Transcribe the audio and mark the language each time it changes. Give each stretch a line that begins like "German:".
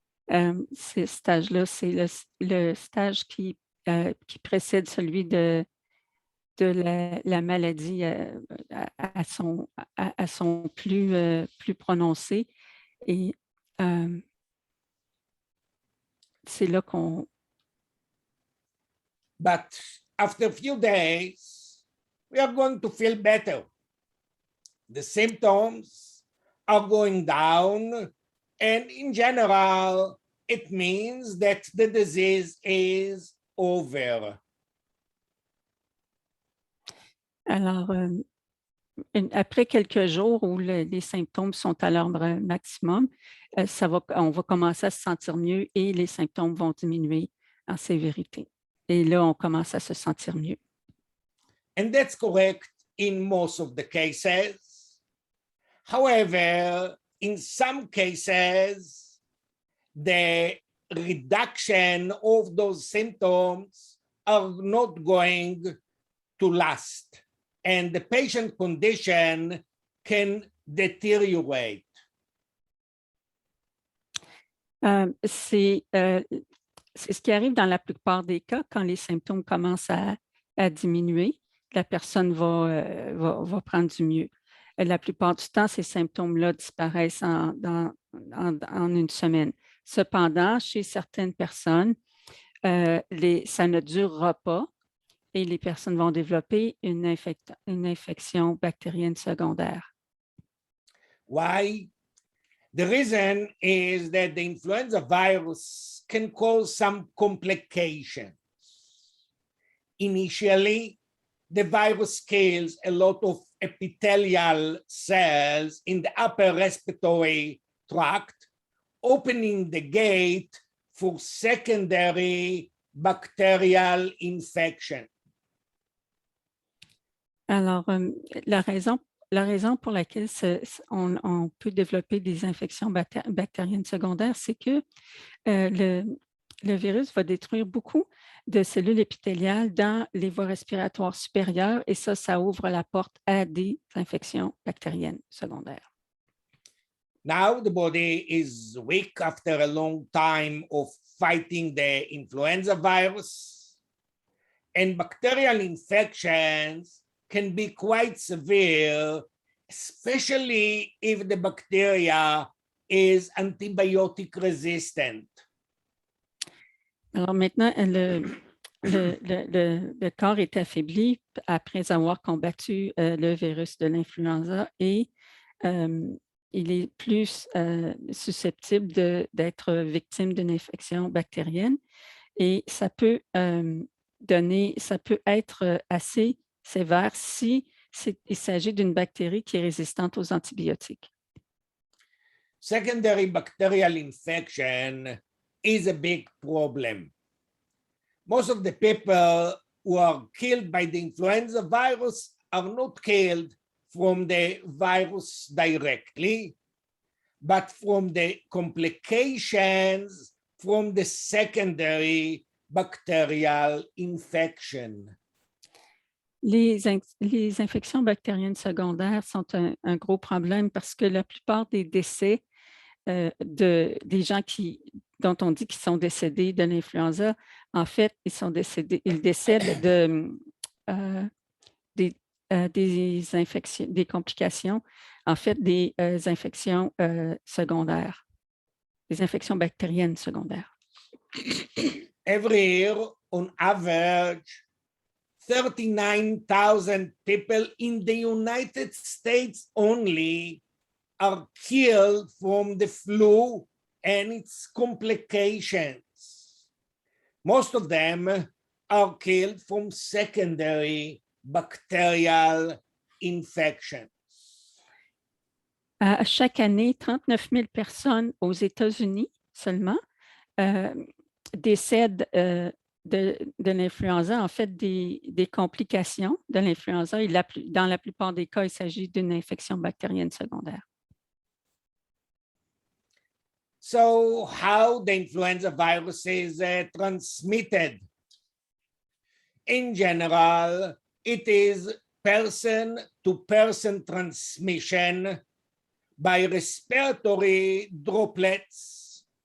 French: Ce stage-là, c'est le stage qui précède celui de la maladie à son plus prononcé. Et c'est là qu'on...
English: But after a few days, we are going to feel better. The symptoms are going down, and in general, it means that the disease is over.
French: Alors, après quelques jours où les symptômes sont à leur maximum, on va commencer à se sentir mieux et les symptômes vont diminuer en sévérité. Et là, on commence à se sentir mieux.
English: And that's correct in most of the cases. However, in some cases, the reduction of those symptoms are not going to last, and the patient condition can deteriorate.
French: C'est ce qui arrive dans la plupart des cas quand les symptômes commencent à diminuer. La personne va prendre du mieux. La plupart du temps, ces symptômes-là disparaissent en une semaine. Cependant, chez certaines personnes, ça ne durera pas et les personnes vont développer une infection bactérienne secondaire.
English: Why? The reason is that the influenza virus can cause some complications. Initially, the virus kills a lot of epithelial cells in the upper respiratory tract, opening the gate for secondary bacterial infection.
French: Alors, la raison pour laquelle on peut développer des infections bactériennes secondaires, c'est que le virus va détruire beaucoup de cellules épithéliales dans les voies respiratoires supérieures et ça ouvre la porte à des infections bactériennes secondaires.
English: Now the body is weak after a long time of fighting the influenza virus, and bacterial infections can be quite severe, especially if the bacteria is antibiotic resistant.
French: Alors maintenant, le corps est affaibli après avoir combattu le virus de l'influenza et il est plus susceptible d'être victime d'une infection bactérienne et ça peut être assez sévère si il s'agit d'une bactérie qui est résistante aux antibiotiques.
English: Secondary bacterial infection is a big problem. Most of the people who are killed by the influenza virus are not killed from the virus directly, but from the complications from the secondary bacterial infection.
French: Les infections bactériennes secondaires sont un gros problème parce que la plupart des décès des gens dont on dit qu'ils sont décédés de l'influenza, en fait, ils décèdent des infections, des complications, en fait, des infections secondaires, des infections bactériennes secondaires.
English: Every year, on average, 39,000 people in the United States only are killed from the flu and its complications. Most of them are killed from secondary bacterial infections.
French: Chaque année, 39 000 personnes aux États-Unis seulement décèdent de l'influenza, en fait, des complications de l'influenza. Et dans la plupart des cas, il s'agit d'une infection bactérienne secondaire.
English: So how the influenza virus is transmitted? In general, it is person-to-person transmission by respiratory droplets.